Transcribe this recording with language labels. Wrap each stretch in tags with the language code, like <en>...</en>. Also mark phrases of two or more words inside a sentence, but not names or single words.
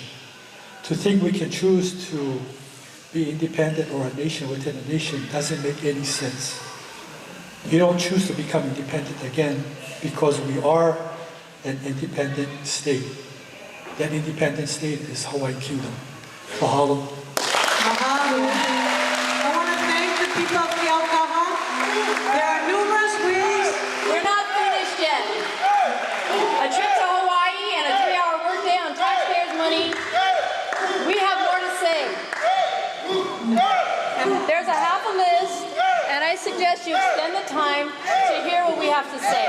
<en>To think we can choose to be independent or a nation within a nation doesn't make any sense. We don't choose to become independent again because we are an independent state. That independent state is Hawaii Kingdom. Mahalo. Mahalo. I want to thank the people of Keaukaha. There are numerous ways. We're not finished yet. A trip to Hawaii and a 3-hour workday on taxpayers' money. We have more to say. There's a half a list, and I suggest you extend the time to hear what we have to say.</en>